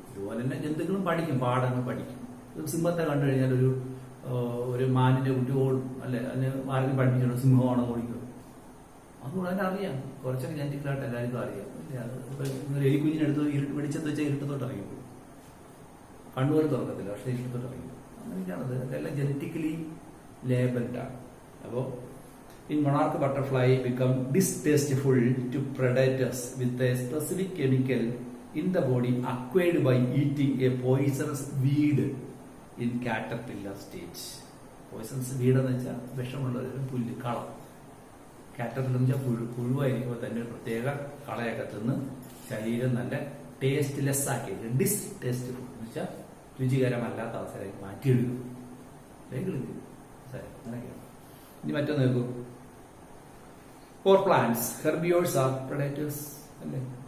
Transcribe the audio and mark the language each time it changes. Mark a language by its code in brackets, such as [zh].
[ml] ഇതുപോലെ തന്നെ ജന്തുക്കളും പഠിക്കും, പാഠങ്ങൾ പഠിക്കും. സിംഹത്തെ കണ്ടു കഴിഞ്ഞാൽ ഒരു മാനിന്റെ കുട്ടി ഓടും, അല്ലെ? അതിന് ആരെങ്കിലും പഠിപ്പിച്ചിട്ടുണ്ട് സിംഹമാണോ ഓടിക്കും. അതുകൊണ്ട് തന്നെ അറിയാം. കുറച്ചൊക്കെ ജനറ്റിക്കലായിട്ട് എല്ലാവർക്കും അറിയാം, അല്ലേ? അത് എലിക്കുഞ്ഞിനെടുത്ത് വെളിച്ചത്ത് വെച്ചാൽ ഇരുട്ടത്തോട്ട് ഇറങ്ങിപ്പോകും. കണ്ണുപോലും തുറക്കത്തില്ല, പക്ഷെ ഇരുട്ടത്തോട്ട് ഇറങ്ങിപ്പോകും. അങ്ങനെയൊക്കെയാണത്. അതെല്ലാം ജനറ്റിക്കലി ലേബൽഡാണ്. അപ്പോൾ [en] in monarch butterfly become distasteful to predators with a specific chemical in the body acquired by eating a poisonous weed in caterpillar stage. [ml] Poisonous weed എന്ന് വെച്ചാൽ വിഷമുള്ള ഒരു പുല്ല്, കള. കാറ്റർപില്ലർ എന്ന് വെച്ചാൽ പുഴുവായിരിക്കുമ്പോൾ തന്നെ ഒരു പ്രത്യേക കളയൊക്കെ തിന്ന് ശരീരം നല്ല ടേസ്റ്റ്ലെസ് ആക്കിയിട്ട് ഡിസ്റ്റേസ്റ്റ്ഫുൾ എന്ന് വെച്ചാൽ രുചികരമല്ലാത്ത അവസരമായി മാറ്റിയെടുക്കും. അങ്ങനെയൊക്കെയാണ്. ഇനി മറ്റൊന്ന് നോക്കൂ. [en] for plants herbivores are predators, [ml] അല്ലേ?